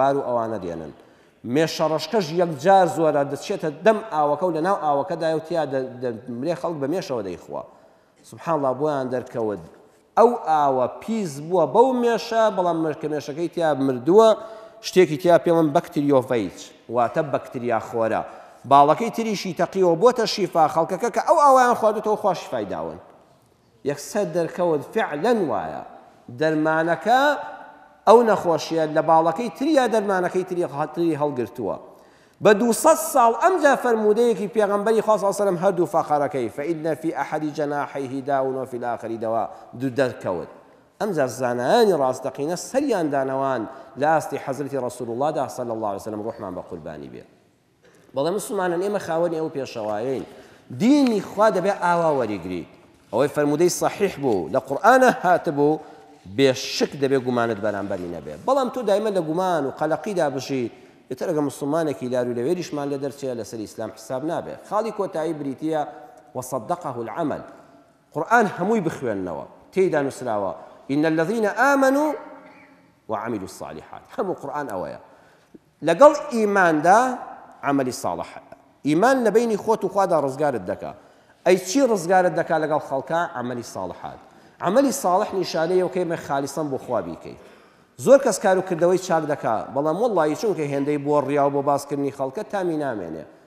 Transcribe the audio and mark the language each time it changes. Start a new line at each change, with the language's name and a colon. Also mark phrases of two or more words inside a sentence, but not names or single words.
Central Kurdish: و ئەوانە دێنن مێشەڕەشکەش یەکجار زۆرە دەچێتە دەم ئاوەکە و لە ناو ئاوەکەدایە و تیا دەمرێ خەڵک بە مێشەوە دەیخوا
Arabic: سبحان الله
Central Kurdish: بۆیان دەرکەوت ئەو ئاوە پیس بووە بەو مێشە بەڵام کە مێشەکەی تیا مردووە شتێکی تیا پێڵم بەکتریۆڤەیچ واتە بەکتریا خۆرە باڵەکەی تریشی تەقیەوە بۆتە شیفا خەڵکەکە کە ئەو ئاوایان خواردوتەوە خوا شیفای داون یەکسەر دەرکەوت فعلەن وایە دەرمانەکە ئەو نەخۆشیە لە باڵەکەی تریا دەرمانەکەی تری هەڵگرتووە بە 200 ساڵ ئەمجا فەرموودەیەکی پێغەمبەری خوا
Arabic: صلی الله علیه و سلم
Central Kurdish: هەردوو فەقەرەکەی
Arabic: فإن في أحد جناحيه داء وفي الآخر دواء
Central Kurdish: دەرکەوت ئەمجا زانایانی ڕاستەقینە سەریان دانەوان لە ئاستی حەزرەتی ڕەسوول الله دا
Arabic: صلی الله علیه و سلم
Central Kurdish: ڕوحمان بە قوربانی بێ بەڵێ مسلمانان ئێمە خاوەنی ئەو پێشەوایەین دینی خوا دەبێ ئاوا وەریگری ئەوەی فەرموودەی صحیح بوو لە قورئانە هاتبوو بێشک دەبێ گومانت بەرامبەری نەبێ بەڵام تۆ دایمە لە گومان و قەلەقیدا بژی ئێتر ئەگە مسلمانێکی لار و لەوێریشمان لە دەرچێ لەسەر ئیسلام حساب نابێ خاڵی کۆتایی بریتیە
Arabic: وصدقه العمل
Central Kurdish: قورئان هەمووی بخوێننەوە تێیدا نووسراوە
Arabic: إن الذين آمنوا وعملوا الصالحات
Central Kurdish: هەموو قورئان ئەوەیە لەگەڵ ئیماندا عملی صالح ئیمان لە بینی خۆت و خوادا ڕزگارت دەکا ئەی چی ڕزگارت دەکا لەگەڵ خەڵکە عملی صالحات عملی صالح نیشانەیە وکەیمە خالیسەن بۆ خوا بیکەیت زۆر کەس کار و کردەوەی چاک دەکا بەڵام وەڵڵی چونکە هێندەی بۆ ڕیا و بۆ باسکردنی خەڵکە تامی نامێنێ